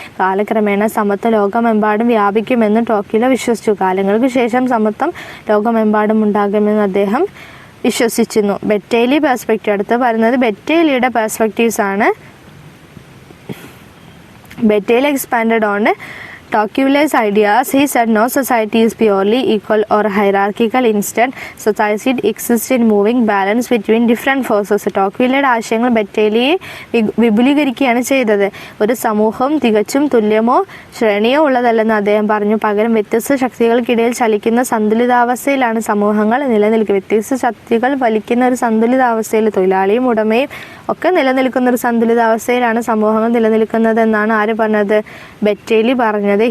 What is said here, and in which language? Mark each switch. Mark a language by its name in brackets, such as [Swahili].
[Malayalam] കാലക്രമേണ സമത്വം ലോകമെമ്പാടും വ്യാപിക്കുമെന്ന് ടോക്കിലോ വിശ്വസിച്ചു. കാലങ്ങൾക്ക് ശേഷം സമത്വം ലോകമെമ്പാടും ഉണ്ടാകുമെന്ന് അദ്ദേഹം വിശ്വസിച്ചിരുന്നു. ബെറ്റേലി പെർസ്പെക്റ്റീവ്. അടുത്ത് പറയുന്നത് ബെറ്റേലിയുടെ പെർസ്പെക്റ്റീവ്സ് ആണ്. [English] Beteille expanded on Tocqueville's ideas. He said no society is purely equal or hierarchical. Instead, society exists in moving balance between different forces. [Malayalam] ടോക്വില്ലയുടെ ആശയങ്ങൾ ബെറ്റേലിയെ വിപുലീകരിക്കുകയാണ് ചെയ്തത്. ഒരു സമൂഹം തികച്ചും തുല്യമോ ശ്രേണിയോ ഉള്ളതല്ലെന്ന് അദ്ദേഹം പറഞ്ഞു. പകരം വ്യത്യസ്ത ശക്തികൾക്കിടയിൽ ചലിക്കുന്ന സന്തുലിതാവസ്ഥയിലാണ് സമൂഹങ്ങൾ നിലനിൽക്കുക. വ്യത്യസ്ത ശക്തികൾ വലിക്കുന്ന ഒരു സന്തുലിതാവസ്ഥയിൽ തൊഴിലാളിയും ഉടമയും ഒക്കെ നിലനിൽക്കുന്ന ഒരു സന്തുലിതാവസ്ഥയിലാണ് സമൂഹങ്ങൾ നിലനിൽക്കുന്നത് എന്നാണ് ആര് പറഞ്ഞത്? ബെറ്റേലി പറഞ്ഞത്.